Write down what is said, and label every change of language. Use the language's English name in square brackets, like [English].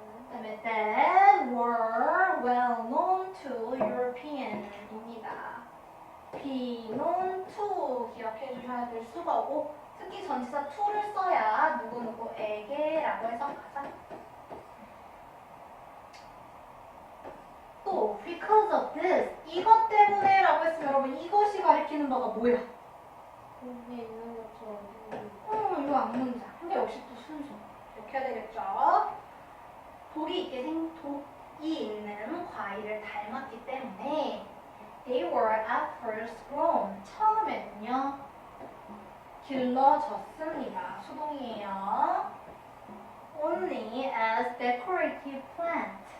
[Korean] 그다음에 [English] that were well known to European입니다. be known to [Korean] 기억해 주셔야 될 수거고 특히 전치사 to를 써야 누구누구에게라고 해석하자. 또 [English] because of this [Korean] 이것 때문에라고 했으면 여러분 이것이 가리키는 바가 뭐야? 여기 있는 것처럼 이거 앞문장. 근데 역시 또 순서 이렇게 해야 되겠죠? 독이 있는 과일을 닮았기 때문에 [English] They were at first grown. [Korean] 처음에는요. 길러졌습니다. 수동이에요. [English] Only as decorative plant.